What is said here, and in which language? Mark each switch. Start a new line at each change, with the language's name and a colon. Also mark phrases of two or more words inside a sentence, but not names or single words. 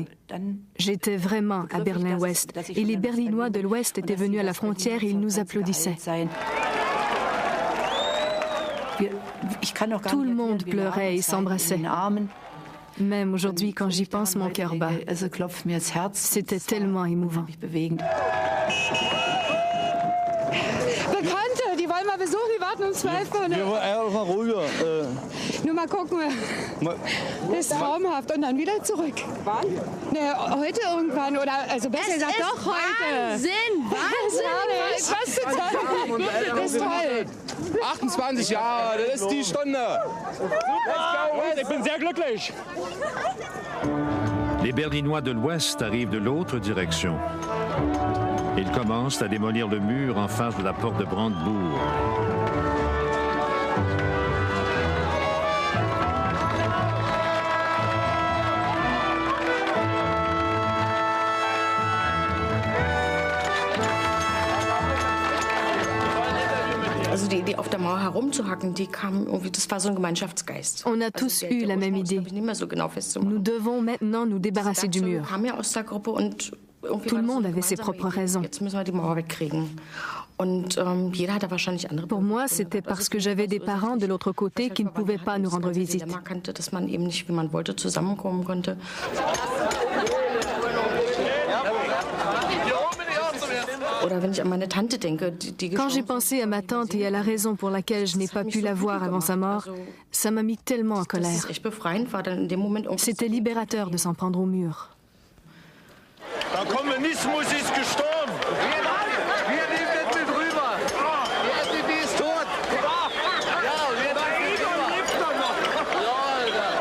French: J'étais vraiment à Berlin-Ouest et les Berlinois de l'Ouest étaient venus à la frontière et ils nous applaudissaient. Tout le monde pleurait et s'embrassait. Même aujourd'hui, quand j'y pense, mon cœur bat. C'était tellement émouvant.
German: Die wollen mal besuchen, die warten um 12 Uhr. Mal ruhiger. Nur mal gucken. Das ist traumhaft. Und dann wieder zurück. Wann? Ne, heute irgendwann. Oder, also besser gesagt, doch heute. Wahnsinn! Wahnsinn! Was zu toll. Das ist toll. 28 Jahre, das ist die Stunde. Ich bin sehr glücklich.
French: Les Berlinois de l'Ouest arrivent de l'autre direction. Ils commencent à démolir le mur en face de la porte de Brandebourg.
German: Also die Idee, auf der Mauer herumzuhacken, die kam irgendwie, das war so ein Gemeinschaftsgeist.
French: On a tous eu la même idée. Nous devons maintenant nous débarrasser du mur. Tout le monde avait ses propres raisons. Pour moi, c'était parce que j'avais des parents de l'autre côté qui ne pouvaient pas nous rendre visite. Quand j'ai pensé à ma tante et à la raison pour laquelle je n'ai pas pu la voir avant sa mort, ça m'a mis tellement en colère. C'était libérateur de s'en prendre au mur.
German: Der Kommunismus ist gestorben. Wir nehmen das mit rüber. Die ist tot. Ja, wir lebt doch noch. Ja,